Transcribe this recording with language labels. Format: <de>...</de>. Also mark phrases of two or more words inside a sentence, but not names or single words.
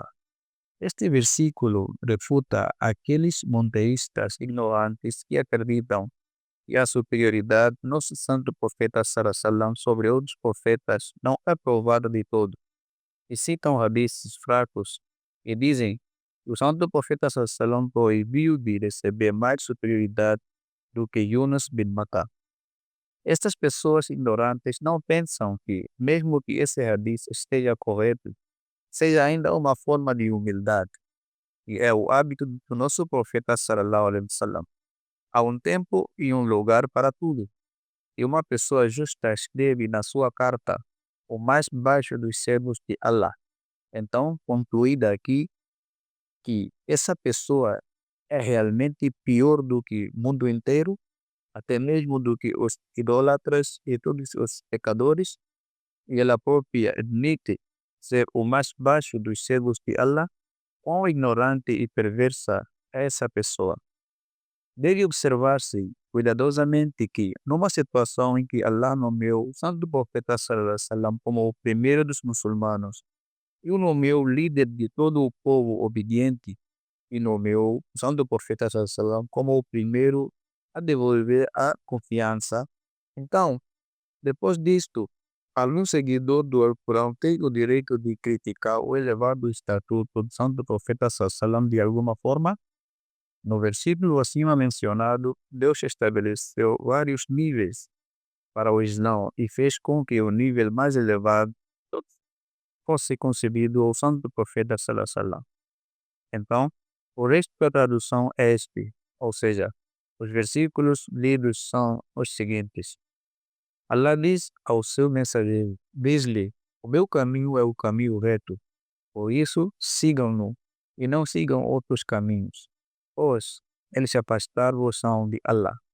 <pt>Este versículo refuta aqueles monteístas ignorantes que acreditam que a superioridade do nosso santo profeta sallam sobre outros profetas não é provada de todo, e citam hadiths fracos e dizem que o santo profeta sallam proibiu de receber mais superioridade do que Yunus bin Matta. Estas pessoas ignorantes não pensam que, mesmo que esse hadith esteja correto, seja ainda uma forma de humildade, e é o hábito do nosso profeta</pt> <ar>صلى الله عليه وسلم.</ar> <pt>Há um tempo e um lugar para tudo, e uma pessoa justa escreve na sua carta o mais baixo dos servos de Allah. Então, concluída aqui que essa pessoa é realmente pior do que o mundo inteiro, até mesmo do que os idólatras e todos os pecadores, e ela própria admite ser o mais baixo dos servos de Allah. Quão ignorante e perversa é essa pessoa? Deve observar-se cuidadosamente que, numa situação em que Allah nomeou o santo profeta</pt> <ar>صلى الله عليه وسلم</ar> <pt>como o primeiro dos muçulmanos, e o nomeou líder de todo o povo obediente, e nomeou o santo profeta</pt> <ar>صلى الله عليه وسلم</ar> <pt>como o primeiro a devolver a confiança. Então, depois disto, algum seguidor do Alcorão tem o direito de criticar o elevado estatuto do santo profeta</pt> <ar>صلى الله عليه وسلم</ar> <pt>de alguma forma? No versículo acima mencionado, Deus estabeleceu vários níveis para o Islã e fez com que o nível mais elevado fosse concebido ao santo profeta</pt> <ar>صلى الله عليه وسلم.</ar> <pt>Então, o resto da tradução é este, ou seja, os versículos lidos são os seguintes. Allah diz ao seu mensageiro, diz-lhe, o meu caminho é o caminho reto, por isso sigam-no e não sigam outros caminhos, pois eles se afastaram de Allah.</pt>